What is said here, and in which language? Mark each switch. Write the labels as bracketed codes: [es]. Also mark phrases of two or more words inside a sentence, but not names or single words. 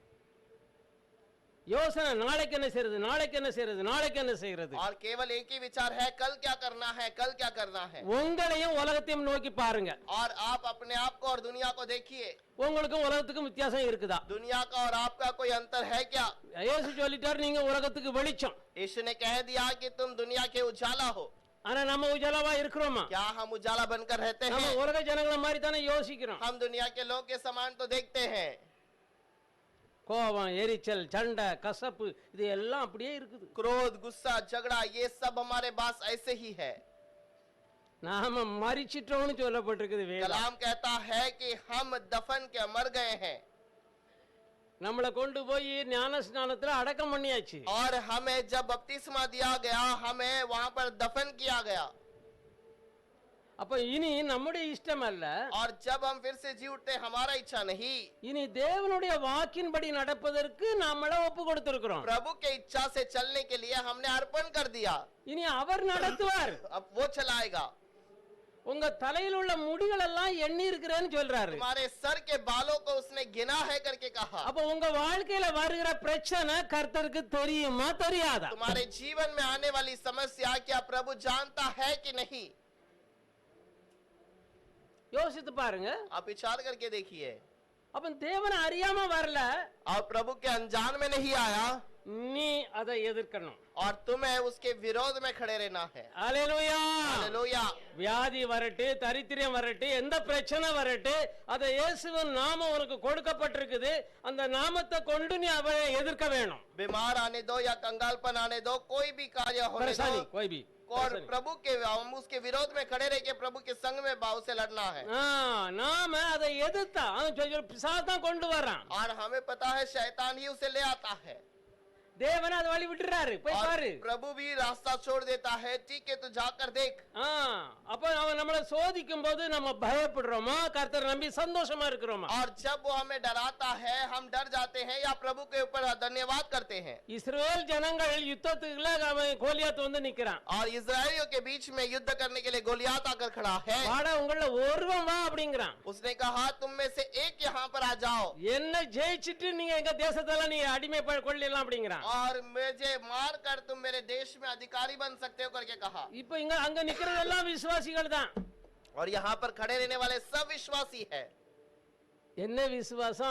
[ta] யோசனை நாளைக்கு என்ன செய்யறது, நாளைக்கு என்ன செய்யறது, நாளைக்கு என்ன செய்யறது. [hi] और केवल एक ही विचार है, कल क्या करना है, कल क्या करना है। [ta] உங்களையும் உலகத்தையும் நோக்கி பாருங்க. [hi] और आप अपने आप को और दुनिया को देखिए। [ta] உங்களுக்கும் உலகத்துக்கும் வித்தியாசம் இருக்குதா? [hi] दुनिया का और आपका कोई अंतर है क्या? [ta] இயேசு சொல்லிட்டார் நீங்க உலகத்துக்கு வெளிச்சம். [hi] यीशु ने कह दिया कि तुम दुनिया के उजाला हो। [ta] ஆனா நம்ம உஜாலாவா இருக்கிறோமா? [hi] क्या हम उजाला बनकर रहते [ta] நம்ம [hi] हैं? [ta] உலக ஜனங்கள மாதிரி தானே யோசிக்கிறோம். [hi] हम दुनिया के लोग के समान तो देखते हैं। [ta] கோபம், எரிச்சல், சண்டை, கசப்பு இது எல்லாம் அப்படியே இருக்குது. [hi] क्रोध, गुस्सा, झगड़ा ये सब हमारे पास ऐसे ही है। [ta] நாம மரிச்சிட்டோம்னு சொல்லப்பட்டிருக்குது வேதம். [hi] कलाम कहता है कि हम दफन के मर गए हैं [ta] நம்மளை கொண்டு போய் ஞான ஸ்நானத்துல அடக்கம் பண்ணியாச்சு. [hi] और हमें जब बपतिस्मा दिया गया, हमें वहां पर दफन किया गया। [ta] அப்ப இனி நம்முடைய இஷ்டம் அல்ல, [hi] और जब हम फिर से जी उठते हमारा इच्छा नहीं, [ta] இனி தேவனுடைய வாக்கின்படி நடப்பதற்கு நாமள ஒப்பு கொடுத்திருக்கிறோம். [hi] प्रभु के इच्छा से चलने के लिए हमने अर्पण कर दिया। [ta] இனி அவர் நடத்துவார். [hi] अब वो चलाएगा। [ta] உங்க தலையில் உள்ள முடிகள் எல்லாம் எண்ணி இருக்கிறேன்னு சொல்றாரு. [hi] तुम्हारे सर के बालों को उसने गिना है करके कहा। [ta] அப்ப உங்க வாழ்க்கையில வருகிற பிரச்சனை கர்த்தருக்கு தெரியுமா தெரியாதா? [hi] तुम्हारे जीवन में आने वाली समस्या क्या प्रभु जानता है कि नहीं? [ta] யோசித்து பாருங்க. [hi] आप विचार करके देखिए। [ta] அப்ப தேவனை அறியாம வரல, [hi] और प्रभु के अनजान में नहीं आया, [ta] நீ அதை எதிர்க்கணும். [hi] और तुम्हें उसके विरोध में खड़े रहना है। [ta] அல்லேலூயா. [hi] हालेलुया। [ta] வியாதி வரட்டு, தரித்திரம் வரட்டு, எந்த பிரச்சனை வரட்டு, அதை இயேசுவின் நாமம் உனக்கு கொடுக்கப்பட்டிருக்குது, அந்த நாமத்தை கொண்டு நீ அவரை எதிர்க்க வேணும். [hi] बीमार आने दो या कंगालपन आने दो, कोई भी कार्य होने परेशानी दो, कोई भी और प्रभु के हम उसके विरोध में खड़े रह के प्रभु के संग में भाव से लड़ना है। [ta] நாம அதை எதிர்த்தா பிசாசு தான் கொண்டு வரான். [hi] और हमें पता है शैतान ही उसे ले आता है। [ta] தேவன் அதை வழி விட்டுறாரு, போய் [hi] और [ta] பாரு. [hi] प्रभु भी रास्ता छोड़ देता है। ठीक है, तू जाकर देख। [ta] அப்ப அவன் நம்மளை சோதிக்கும் போது நம்ம பயப்படுறோமா, கர்த்தர் நம்பி சந்தோஷமா இருக்கிறோமா? [hi] और जब वो हमें डराता है, हम डर जाते हैं या प्रभु के ऊपर धन्यवाद करते हैं। [ta] இஸ்ரவேல் ஜனங்கள் யுத்தத்துக்குள்ள அவன் கோலியாத் வந்து நிக்கிறான். [hi] और इजरायलियों के बीच में युद्ध करने के लिए गोलियात आकर खड़ा है। [ta] வாடா உங்கள ஒருவன் வா அப்படிங்கிறான். [hi] उसने कहा तुम में से एक यहाँ पर आ जाओ, [ta] என்ன ஜெயிச்சிட்டு நீங்க எங்க தேசத்தெல்லாம் நீ அடிமை கொள்ளலாம் அப்படிங்கிறான். [hi] और मुझे मार कर तुम मेरे देश में अधिकारी बन सकते हो करके कहा। [ta] இப்ப இங்க அங்க நிக்கிறது எல்லாம் விசுவாசிகள் தான். [hi] और यहाँ पर खड़े रहने वाले सब विश्वासी है। [ta] என்ன விசுவாசம்?